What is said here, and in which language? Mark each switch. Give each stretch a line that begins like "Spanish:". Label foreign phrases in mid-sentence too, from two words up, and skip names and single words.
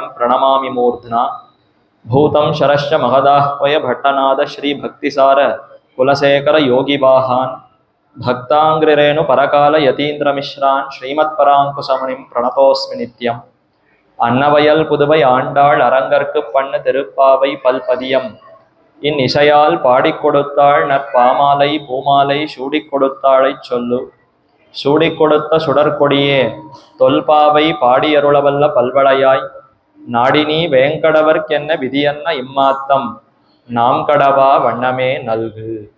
Sanskrit: प्रणमामि मूर्ध्ना भूतं शरश्च महदाह्वय भट्टनाद श्रीभक्तिसार कुलशेखर योगिवाहान् भक्ताङ्ग्रिरेणु परकाल यतीन्द्रमिश्रान् श्रीमत्पराङ्कुशमुनिं प्रणतोऽस्मि नित्यम्
Tamil: अन्नवयल पुதுவை ஆண்டாள் அரங்கற்கு பண்ணு திருப்பாவை பல்பதியம் இன் இசையால் பாடிக் கொடுத்தாள் நற்பாமாலை பூமாலை சூடிக் கொடுத்தாளை சொல்லு சூடிக் கொடுத்த சுடற்கொடியே தொல்பாவை பாடியருளவல்ல பல்வளையாய் நாடினி வேங்கடவர்க்கென்ன விதியன்ன இம்மாத்தம் நாம் கடவா வண்ணமே நல்கு.